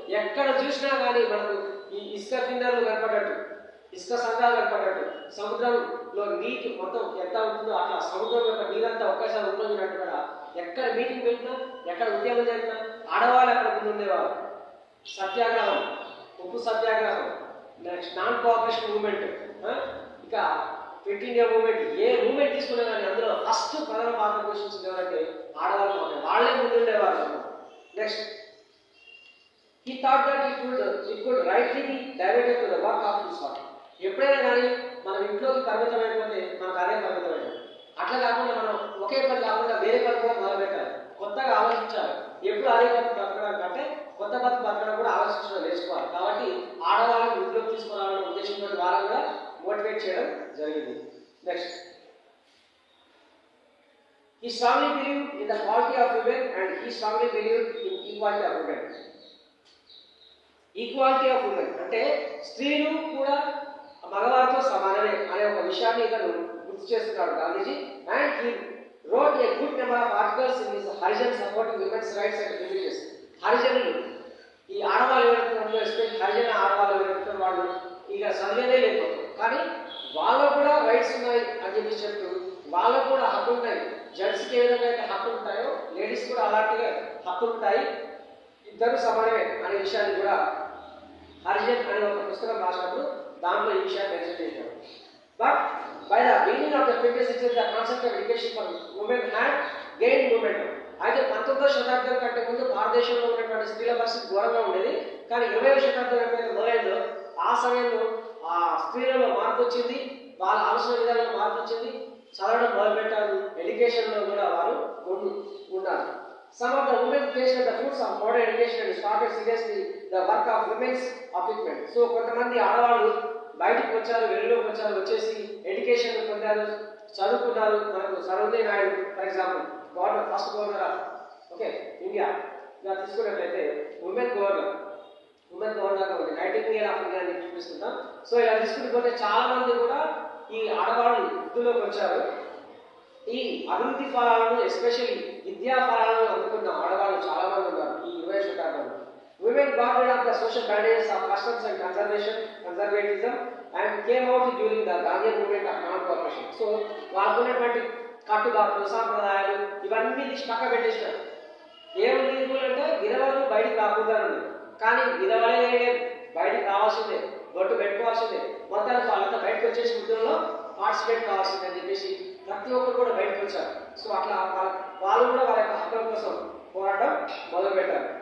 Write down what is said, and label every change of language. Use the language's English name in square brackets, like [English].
[Telugu] ఎక్కడ చూసినా కానీ మనకు ఈ ఇసుక కిందలు కనపడట్టు, ఇసుక సంఘాలు కనపడట్టు, సముద్రంలో నీటి మొత్తం ఎంత ఉంటుందో అట్లా సముద్రం యొక్క నీరంతా ఒక్కసారి ఉంటున్నట్టు కూడా ఎక్కడ మీటింగ్ పెట్టినా, ఎక్కడ ఉద్యమం జరిగినా ఆడవాళ్ళు అక్కడ ముందు ఉండేవారు. సత్యాగ్రహం, ఉప్పు సత్యాగ్రహం, నెక్స్ట్ నాన్ కోఆపరేషన్ మూవ్మెంట్, ఇక క్విట్ ఇండియా మూవ్మెంట్, ఏ మూవ్మెంట్ తీసుకున్నా కానీ అందులో ఫస్ట్ ప్రధాన పాత్ర పోషించింది ఎవరంటే ఆడవాళ్ళు మాత్రమే. వాళ్ళే ముందుండేవారు. [English] Next he thought that it could rightly be diverted to the work of his heart. [Telugu] ఎప్పుడైనా కానీ మనం ఇంట్లోకి పరిమితమైపోతే మనకు అదే పరిమితమైంది. అట్లా కాకుండా మనం ఒకే పని కాకుండా వేరే పని కూడా మొదలుపెట్టాలి, కొత్తగా ఆలోచించాలి. ఎప్పుడు అదే బతుకు బతకడం కంటే కొత్త బతుకు బతకడం కూడా ఆలోచించడం నేర్చుకోవాలి. కాబట్టి ఆడవాళ్ళని వృద్ధిలోకి తీసుకురావాలనే ఉద్దేశంతో వాళ్ళని కూడా మోటివేట్ చేయడం జరిగింది. [English] Next he strongly believed in the quality of women and he strongly believed in equality of women. Equality of women [Telugu] అంటే స్త్రీలు కూడా మగవారితో సమానమే అనే ఒక విషయాన్ని ఇతను గుర్తు చేస్తున్నాడు Gandhiji. [English] And he wrote a good number of articles in his Harijan supporting women's rights and privileges. [Telugu] హరిజనులు, ఈ ఆడవాళ్ళు ఎవరైతే ఎస్పెషల్ హరిజన ఆడవాళ్ళు ఎవరైతే వాళ్ళు ఇక చదివేదే లేదు, కానీ వాళ్ళకు కూడా రైట్స్ ఉన్నాయి అని చెప్పి చెప్తూ వాళ్ళకు కూడా హక్కులు ఉన్నాయి. జెంట్స్కి ఏ విధంగా అయితే హక్కులు ఉంటాయో లేడీస్ కూడా అలాంటిగా హక్కులు ఉంటాయి, ఇద్దరు సమానమే అనే విషయాన్ని కూడా హరిజన్ అనే ఒక పుస్తకం రాసినప్పుడు దాంట్లో ఈ విషయాన్ని మెన్షన్ చేశాడు. [English] But by the beginning of the 20th century the concept of education for women had gain moment. [Telugu] అయితే 19వ శతాబ్దం కంటే ముందు భారతదేశంలో ఉన్నటువంటి స్త్రీల పరిస్థితి ఘోరంగా ఉండేది. కానీ 20వ శతాబ్దం ఎప్పుడైతే మొదలైందో ఆ సమయంలో ఆ స్త్రీలలో మార్పు వచ్చింది, వాళ్ళ ఆలోచన విధానంలో మార్పు వచ్చింది, చదవడం మొదలుపెట్టారు, ఎడ్యుకేషన్లో కూడా వారు ముందు ఉన్నారు. [English] Some of the women tasted the fruits of modern education and started seriously the work of women's upliftment. [Telugu] So కొంతమంది ఆడవాళ్ళు బయటకు వచ్చారు, వెలుగులోకి వచ్చారు, వచ్చేసి ఎడ్యుకేషన్ పొందారు, చదువుకున్నారు. మనకు Sarojini Naidu [English] for example governor, first governor of India [Telugu] ఇలా తీసుకున్నట్లయితే ఉమెన్ గవర్నర్గా ఉంది. 19th ఆఫ్ ఇండియా అని చూపిస్తుంటాం. సో ఇలా తీసుకుంటే చాలా మంది కూడా ఈ ఆడవాళ్ళు వృద్ధిలోకి వచ్చారు. ఈ అభివృద్ధి ఫలాలను ఎస్పెషల్లీ విద్యా ఫలాలను అందుకున్న ఆడవాళ్ళు చాలా మంది ఉన్నారు ఈ 20వ శతాబ్దంలో. [English] Women got rid of the social barriers of customs and conservatism and came out during the Gandhian movement of non-cooperation. [Telugu] So వాళ్ళకున్నటువంటి కట్టుబాట్లు, సాంప్రదాయాలు ఇవన్నీ తీసి పక్క పెట్టేసినారు. ఏముంది అంటే విధవలు బయటికి రాకూడదు, కానీ విధవలే బయటికి రావాల్సిందే, బొట్టు పెట్టుకోవాల్సిందే. మొత్తానికి వాళ్ళంతా బయటకు వచ్చేసి పార్టిసిపేట్ కావాల్సింది అని చెప్పేసి ప్రతి ఒక్కరు కూడా బయటకు వచ్చారు. సో అట్లా వాళ్ళు కూడా వాళ్ళ యొక్క హక్కుల కోసం పోరాటం మొదలుపెట్టారు.